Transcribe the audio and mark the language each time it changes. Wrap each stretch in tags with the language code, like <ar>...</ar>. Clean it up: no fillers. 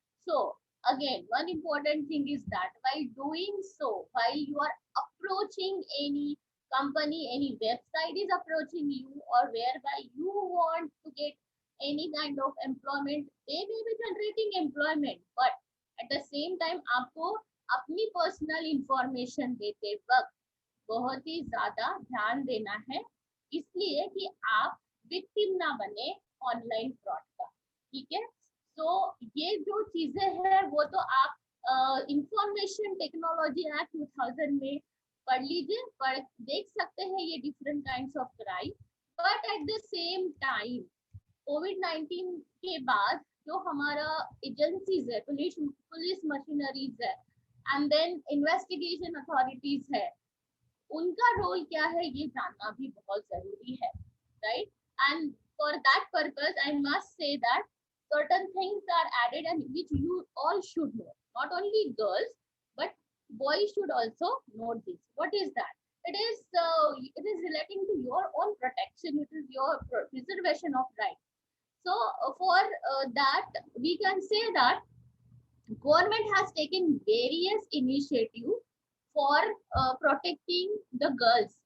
<en>So again, one important thing is that while doing so, while you are approaching any company, any website is approaching you, or whereby you want to get any kind of employment, they may be generating employment, but at the same time</en> <hi>आपको अपनी personal information देते वक्त बहुत ही ज्यादा ध्यान देना है, इसलिए कि आप विक्टिम ना बने ऑनलाइन फ्रॉड का. ठीक है, तो ये जो चीजें हैं वो तो आप इंफॉर्मेशन टेक्नोलॉजी एक्ट 2000 में पढ़ लीजिए, पढ़ देख सकते हैं ये different kinds of crime.</hi> <en>but at the same time</en> <hi>कोविड-19 के बाद जो हमारा एजेंसीज है, पुलिस मशीनरीज है, एंड देन इन्वेस्टिगेशन अथॉरिटीज है, उनका रोल क्या है ये जानना भी बहुत जरूरी है, right?</hi> <en>And for that purpose I must say that certain things are added and which you all should know. Not only girls, but boys should also know this. What is that? it is relating to your own protection. It is your preservation of right. So for that, we can say that government has taken various initiatives for protecting the girls.</en>